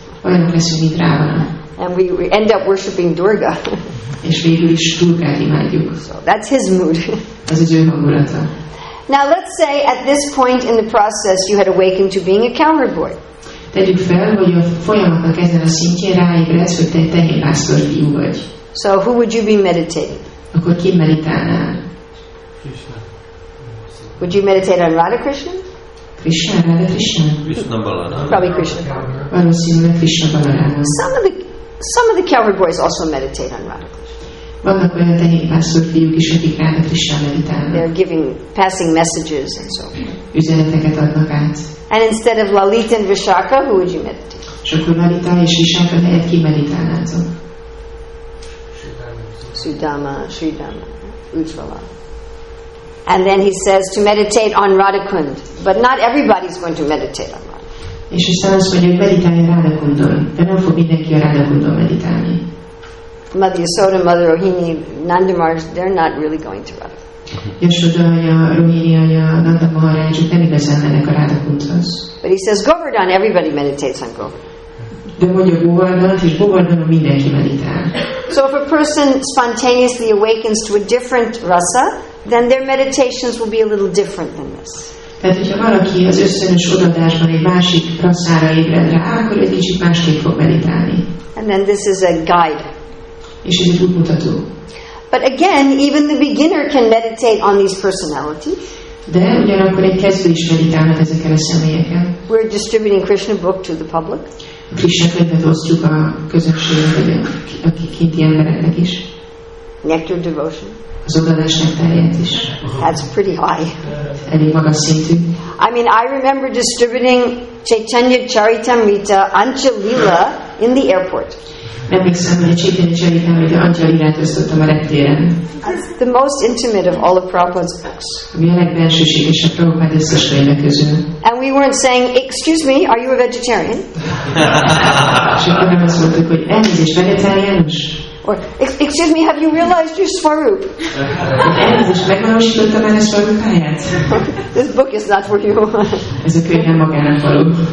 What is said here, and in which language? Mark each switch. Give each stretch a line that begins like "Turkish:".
Hungarian: Olyanok leszünk, mint Ravana.
English: And we end up worshipping Durga.
Hungarian: És végül is Durgát imádjuk.
English: So that's his mood.
Hungarian: Ez az ő hangulata.
English: Now let's say at this point in the process you had awakened to being a cowherd boy.
Hungarian: Tegyük fel, hogy a folyamatnak ezen a szintjén ráébredsz, hogy te egy tehénpásztor fiú vagy.
English: So who would you be meditating?
Hungarian: Akkor ki meditálnál?
English: Krishna. Would you meditate on Radha Krishna? Krishna, Radha Krishna? Krishna Balarama. Probably Krishna.
Hungarian: Valószínűleg Krishna Balarama.
English: Some of the cowherd boys also meditate on Radha Krishna.
Hungarian: Vannak olyan tehénpásztor fiúk is, akik Radha Krishna meditálnak.
English: They're passing messages and so forth.
Hungarian: Üzeneteket adnak át.
English: And instead of Lalita and Vishaka, who would you meditate?
Hungarian: És akkor Lalita és Vishaka helyett ki meditálnátok?
English: Sudama, Sridama, Ujjvala. And then he says to meditate on Radhakund. But not everybody's going to meditate on Radha.
Hungarian: És aztán azt mondja, hogy meditálj Radhakundon, de nem fog mindenki a Radhakundon meditálni.
English: Mother Yasoda, Mother Rohini, Nanda Maharaj, they're not really going to Radha.
Hungarian: Yasoda anya, Rohini anya, Nanda Maharajok nem igazán mennek a Radhakundhoz.
English: But he says Govardhan, everybody meditates on Govardhan.
Hungarian: De mondja Govardhan, és Govardhanon mindenki meditál.
English: So if a person spontaneously awakens to a different rasa, then their meditations will be a little different than this.
Hungarian: Tehát, hogyha valaki az ösztönös odadásban egy másik raszára ébred rá, akkor egy kicsit másképp fog meditálni.
English: And then this is a guide.
Hungarian: És ez egy útmutató.
English: But again, even the beginner can meditate on these personalities.
Hungarian: De ugyanakkor egy kezdő is meditálhat ezeken a személyeken.
English: We're distributing Krishna book to the public.
Hungarian: A Krishna könyvet osztjuk a közönségnek, vagy a kinti embereknek is.
English: Nectar devotion.
Hungarian: Az odadás nektárját is.
English: That's pretty high.
Hungarian: Elég magas szintű.
English: I mean, I remember distributing Chaitanya Charitamrita Anchalila in the airport.
Hungarian: Emlékszem, hogy a Chaitanya Charitamrita Anchalilát osztottam a reptéren.
English: It's the most intimate of all of Prabhupada's books.
Hungarian: Ami a legbensőségesebb Prabhupád összes könyve közül.
English: And we weren't saying, excuse me, are you a vegetarian?
Hungarian: És akkor nem azt mondtuk, hogy elnézést, vegetáriánus?
English: Or, excuse me, have you realized your Svarup?
Hungarian: Elnézést, megvalósítottam már a Svarupáját?
English: This book is not for you.
Hungarian: Ez a könyv nem magának való.